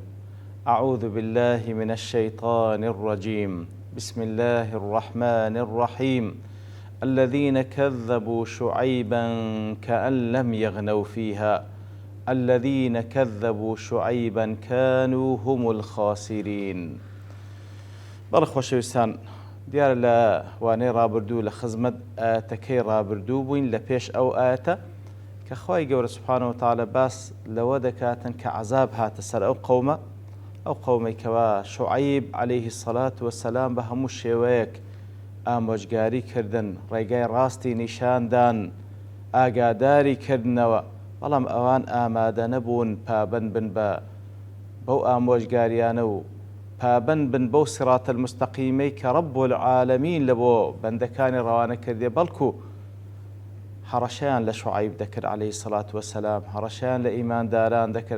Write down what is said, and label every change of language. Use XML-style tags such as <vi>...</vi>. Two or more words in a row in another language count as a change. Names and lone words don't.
<ar>أعوذ بالله من الشيطان الرجيم. بسم الله الرحمن الرحيم. الذين كذبوا شعيبا كأن لم يغنوا فيها. الذين كذبوا شعيبا كانوا هم الخاسرين.</ar> <ckb>بەڵخۆشەویستان دیارە لە وانەی ڕابردوو لە خزمەت ئاەتەکەی ڕابردوو بووین لە پێش ئەو ئاەتە کە خوای گەورە</ckb> <ar>سوبحانەهو وتەعالە</ar> <ckb>باس لەوە دەکاتن کە عەزاب هاتە سەر ئەو قەومەی کەوا شوعەیب</ckb> <ar>عەلەیهی السەلات وەسەلام</ar> <ckb>بە هەموو شێوەیەک ئامۆژگاری کردن، ڕێگای ڕاستی نیشاندان، ئاگاداری کردنەوە، بەڵام ئەوان ئامادە نەبوون پابەند بن بەو ئامۆژگاریانە و پابەند بن بەو سیراتە المستەقیمەی کە</ckb> <ar>ڕەب العالەمین</ar> <ckb>لە بۆ بەندەکانی ڕەوانە کردێ، بەڵکو هەڕەشەیان لە شوعەیب دەکرد</ckb> <ar>عەلەیهی السەلات وەسەلام،</ar> <ckb>هەڕەشەیان لە ئیمانداران دەکرد.</ckb>